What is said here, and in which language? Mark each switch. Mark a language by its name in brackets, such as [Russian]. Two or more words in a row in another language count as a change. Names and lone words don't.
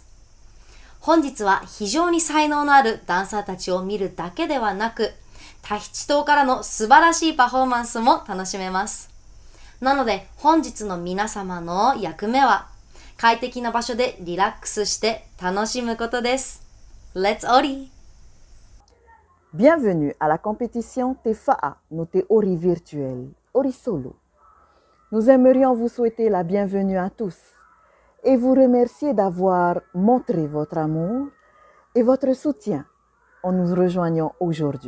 [Japanese] 本日は非常に才能のあるダンサーたちを見るだけではなく、タヒチ島からの素晴らしいパフォーマンスも楽しめます。なので本日の皆様の役目は快適な場所でリラックスして楽しむことです。 [English] Let's Ori! [French] Bienvenue à la compétition TFA, notée Ori virtuelle, Ori Solo. Nous aimerions vous souhaiter la bienvenue à tous et vous remercier d'avoir montré votre amour et votre soutien en nous rejoignant aujourd'hui.